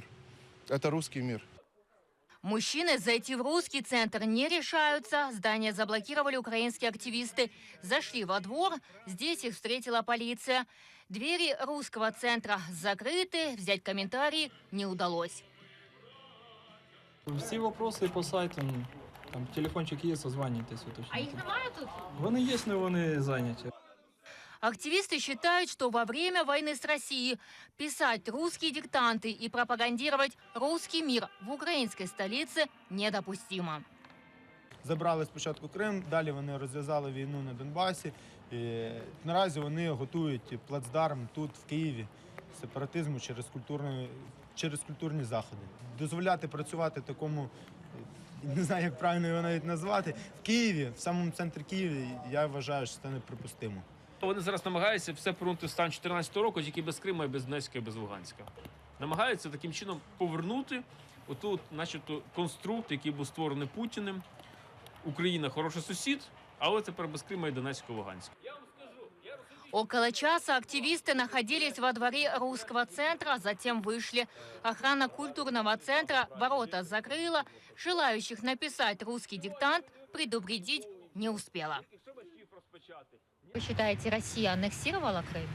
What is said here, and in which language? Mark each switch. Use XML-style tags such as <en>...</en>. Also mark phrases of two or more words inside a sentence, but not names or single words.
<ru>Это русский мир. Мужчины зайти в русский центр не решаются. Здание заблокировали украинские активисты. Зашли во двор. Здесь их встретила полиция. Двери русского центра закрыты. Взять комментарии не удалось.</ru> <uk>Всі вопроси по сайту, там телефончик є, созванюйтесь. А їх немає тут? Вони є, але вони зайняті.</uk> <ru>Активисты считают, что во время войны с Россией писать русские диктанты и пропагандировать русский мир в украинской столице недопустимо.</ru> <uk>Забрали спочатку Крим, далі вони розв'язали війну на Донбасі. І наразі вони готують плацдарм тут, в Києві, сепаратизму через культурні заходи. Дозволяти працювати такому, не знаю, як правильно його навіть назвати, в Києві, в самому центрі Києва, я вважаю, що це неприпустимо. Вони зараз намагаються все повернути в стан 2014 року, тільки без Криму, і без Донецька, і без Луганська. Намагаються таким чином повернути отут, начебто, конструкт, який був створений Путіним. Україна – хороший сусід, але тепер без Крима і Донецька, і Луганська.</uk> <ru>Около часа активисты находились во дворе русского центра, затем вышли. Охрана культурного центра ворота закрыла. Желающих написать русский диктант предупредить не успела. Вы считаете, Россия аннексировала Крым?</ru>